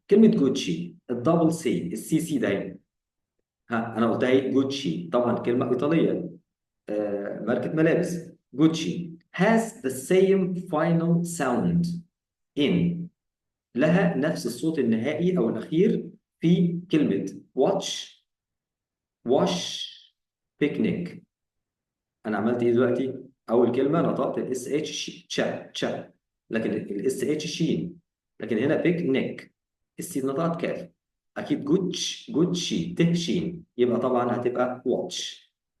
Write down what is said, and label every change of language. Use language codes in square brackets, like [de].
[ar] كلمة جوتشي، الدبل سي، السي سي دايما. أنا قلتها إيه؟ جوتشي طبعا كلمة إيطالية، ماركة ملابس. [en] جوتشي has the same final sound in. [ar] لها نفس الصوت النهائي أو الأخير في كلمة watch، wash، picnic. انا عملت ايه دلوقتي؟ اول كلمه نطقت الاس اتش تشا تشا، لكن الاس اتش شين. لكن هنا بيك نيك، السي نطقت كاف. اكيد جوتش جوتشي ته شين، يبقى طبعا هتبقى واتش.